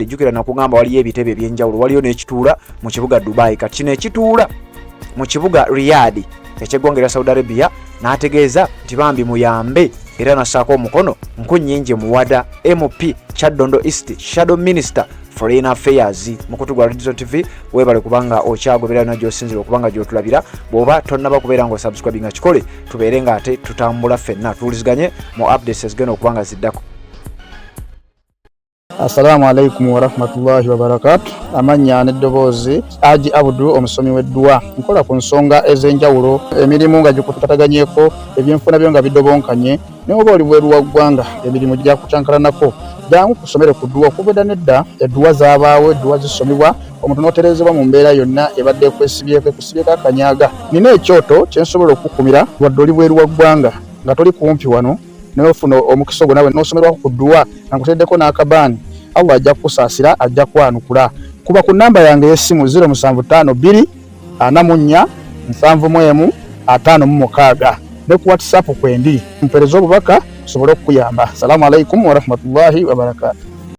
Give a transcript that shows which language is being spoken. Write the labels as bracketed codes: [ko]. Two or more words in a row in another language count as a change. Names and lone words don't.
[lg] Jjukira nakugamba waliyo ebitebe eby'enjawulo, waliyo n'ekituula mu kibuga Dubai, kati kino ekituula mu kibuga Riyadh eky'eggwanga erya Saudi Arabia n'ategeeza nti bambi muyambe era nassaako omukono Nkunyingi Muwada MP Kyaddondo East [en] Shadow Minister Foreign Affairs. [lg] Mukutu gwa Radio TV webale kubanga okyagoberera na gy'osinzira okubanga gy'otulabira. Bw'oba tonnaba kubeera nga osubscribe nga kikole tubeere nga ate tutambula ffenna tuwuliziganye mu updates ezigenda okubanga ziddako. [ar] السلام عليكم ورحمة الله وبركاته. [lg] Amanya n'eddoboozi Haji Abdu omusomi w'edduwa. Nkola ku nsonga ez'enjawulo, emirimu nga gikutataganyeko, ebyenfuna byo nga bidobonkanye, ne oba oli bweru wa ggwanga emirimu gya kucankalanako. Jangu kusomere ku dduwa okubeda nedda edduwa zaabaawo, edduwa zisomebwa omuntu n'oterezebwa mu mbeera yonna ebadde ekusibyeko akanyaaga. Nina ekyoto kye nsobola okukumira wadde oli bweru wa ggwanga nga toli kumpi wano n'ofuna omukisa ogwo nawe n'osomerwako ku dduwa nga nkuteddeko n'akabaani. Allah ajja kukusaasira, ajja kwanukula. Kuba ku namba yange y'essimu 0752 44 71 56 ne ku WhatsApp kwendi mpereza obubaka sobole okuyamba. [ar] السلام عليكم ورحمة الله وبركاته.